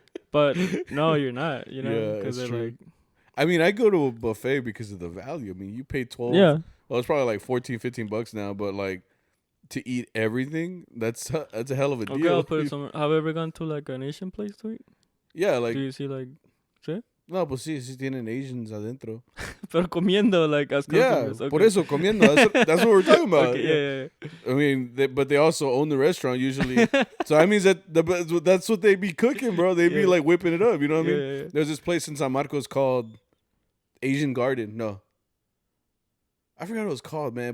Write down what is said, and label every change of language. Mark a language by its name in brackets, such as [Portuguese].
[English] But no, you're not, because they're true. like... I mean, I go to a buffet because of the value. I mean, you pay 12. Yeah. Well, it's probably like 14, 15 bucks now, but like to eat everything, that's a hell of a deal. Okay, I'll put it somewhere. Have you ever gone to like an Asian place to eat? Yeah, like... Do you see like... [Spanish] ¿Sí? No, pues sí tienen Asians adentro. Pero comiendo, [English] like, as customers. Yeah, [Spanish] por eso, comiendo. [English] That's what we're talking about. Okay, yeah. I mean, but they also own the restaurant usually. So that means that's what they be cooking, bro. They be like whipping it up, you know what I mean? Yeah. There's this place in San Marcos called Asian Garden. No. I forgot what it was called, man.